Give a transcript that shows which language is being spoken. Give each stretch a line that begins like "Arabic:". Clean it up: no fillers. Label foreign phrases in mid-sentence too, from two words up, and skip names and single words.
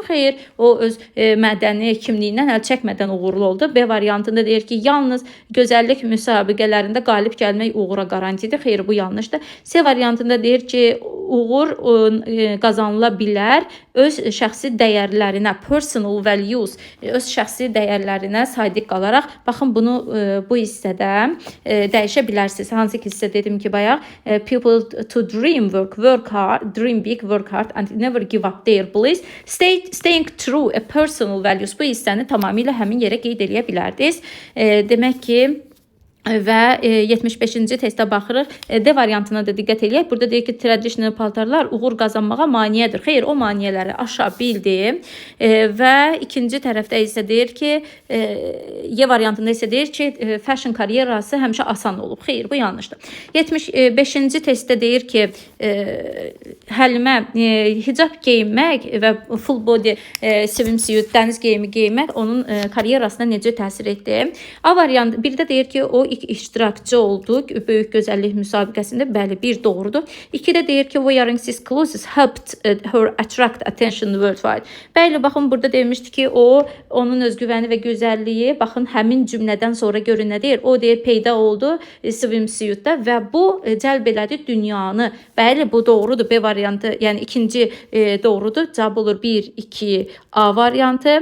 Azerbaijani: Xeyr, o öz mədəni kimliyindən əl çəkmədən uğurlu oldu. B variantında deyir ki, yalnız gözəllik müsabiqələrində qalib gəlmək uğura qarantidir. Xeyr, bu yanlışdır. C variantında deyir ki, uğur qazanıla bilər öz şəxsi dəyərlərinə,
English: personal values,
Azerbaijani: öz şəxsi dəyərlərinə sadiq qalaraq. Baxın, bunu bu hissədə dəyişə bilərsiniz. Hansı ki hissə dedim ki, bayaq,
English: people to dream, work hard, dream big, work hard and never give up their beliefs, staying true, a personal values.
Azerbaijani: Bu hissəni tamamilə həmin yerə qeyd edə bilərdiniz. Demək ki, və 75-ci testə baxırıq. D variantına da diqqət eləyək. Burada deyir ki, traditional paltarlar uğur qazanmağa maneədir. Xeyr, o maneələri aşa bildi. Və ikinci tərəfdə isə deyir ki, Y variantında isə deyir ki, fashion karyerası həmişə asan olub. Xeyr, bu yanlışdır. 75-ci testdə deyir ki, Həlimə hicab geyinmək və
English: full body swimsuit,
Azerbaijani: dəniz geyimi geyinmək onun karyerasına necə təsir etdi? A variantı, bir də deyir ki, o ilk iştirakçı oldu böyük gözəllik müsabiqəsində. Bəli, bir doğrudur. 2-də deyir ki,
English: wearing these clothes helped her attract attention worldwide.
Azerbaijani: Bəli, baxın, burada demişdi ki, onun özgüvəni və gözəlliyi, baxın, həmin cümlədən sonra görün nə deyir? O deyir, peyda oldu swimsuitdə və bu cəlb elədi dünyanı. Bəli, bu doğrudur. B variantı, yəni ikinci doğrudur. Cavab olur 1, 2, A variantı.